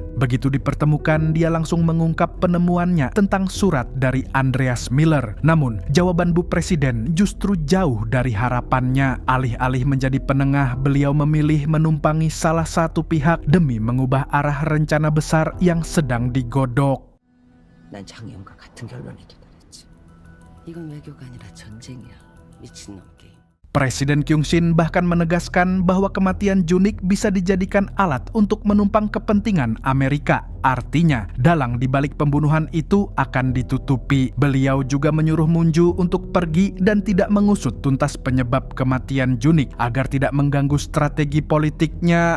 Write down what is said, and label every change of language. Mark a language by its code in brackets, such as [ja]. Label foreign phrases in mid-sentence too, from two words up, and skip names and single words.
[id] Begitu dipertemukan, dia langsung mengungkap penemuannya tentang surat dari Andreas Miller. Namun, jawaban Bu Presiden justru jauh dari harapannya. Alih-alih menjadi penengah, beliau memilih menumpangi salah satu pihak demi mengubah arah rencana besar yang sedang digodok. [ko] 난 작년과 같은 결론을 기다렸지. 이건 외교가 아니라 전쟁이야. 미친놈 게임. [id] Presiden Kyung Shin bahkan menegaskan bahwa kematian Junik bisa dijadikan alat untuk menumpang kepentingan Amerika. Artinya, dalang di balik pembunuhan itu akan ditutupi. Beliau juga menyuruh Munju untuk pergi dan tidak mengusut tuntas penyebab kematian Junik agar tidak mengganggu strategi politiknya.